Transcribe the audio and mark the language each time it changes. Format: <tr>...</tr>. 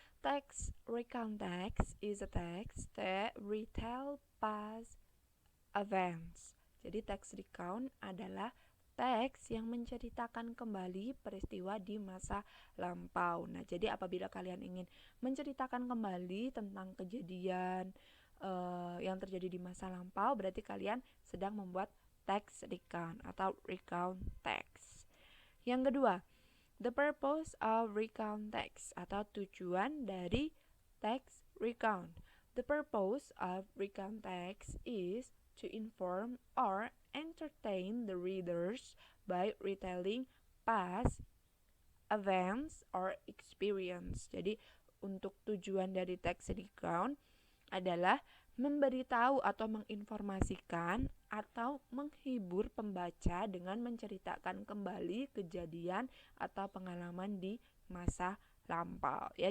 <en>Text recount text is a text that retell past events.</en> <id>Jadi teks recount adalah teks yang menceritakan kembali peristiwa di masa lampau. Nah, jadi apabila kalian ingin menceritakan kembali tentang kejadian yang terjadi di masa lampau, berarti kalian sedang membuat teks recount atau recount text. Yang kedua,</id> <en>the purpose of recount text</en> <id>atau tujuan dari text recount.</id> <en>The purpose of recount text is to inform or entertain the readers by retelling past events or experience.</en> <id>Jadi untuk tujuan dari text recount adalah memberitahu atau menginformasikan atau menghibur pembaca dengan menceritakan kembali kejadian atau pengalaman di masa lampau ya.</id>